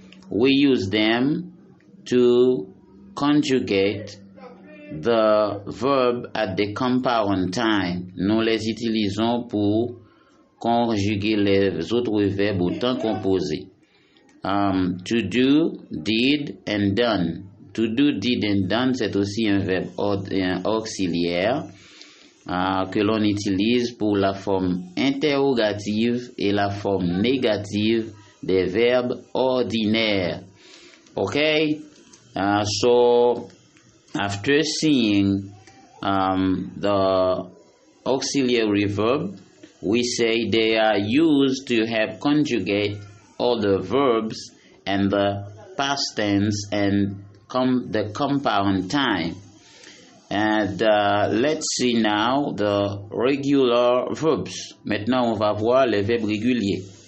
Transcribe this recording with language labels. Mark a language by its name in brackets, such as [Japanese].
[English] We use them to conjugate the verb at the compound time. [French] Nous les utilisons pour conjuguer les autres verbes au temps composé. [English] To do, did, and done. To do, did, and done, [French] c'est aussi un verbe auxiliaire que l'on utilise pour la forme interrogative et la forme négative des verbes ordinaires. Okay? [English] So, after seeing the auxiliary verb, we say they are used to help conjugate all the verbs and the past tense and the compound time. And let's see now the regular verbs. [French] Maintenant, on va voir les verbes réguliers.